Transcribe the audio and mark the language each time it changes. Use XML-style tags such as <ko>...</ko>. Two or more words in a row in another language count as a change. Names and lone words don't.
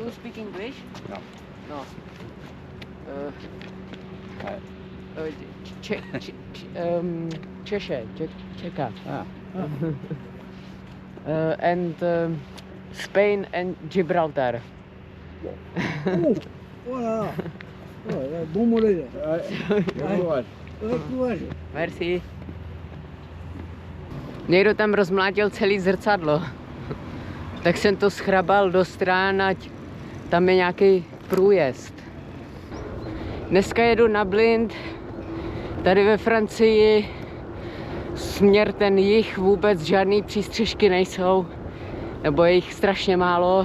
<en>Do you speak English? No. No. Czechia. Ah. And Spain and Gibraltar.</en> <fr>Voilà. Voilà, bon mollet. Merci.</fr> <cs>Někdo tam rozmlátil celý zrcadlo. Tak jsem to schrabal do strán, ať tam je nějaký průjezd. Dneska jedu na Blind, tady ve Francii, směr ten jih, vůbec žádný přístřežky nejsou, nebo je jich strašně málo.</cs>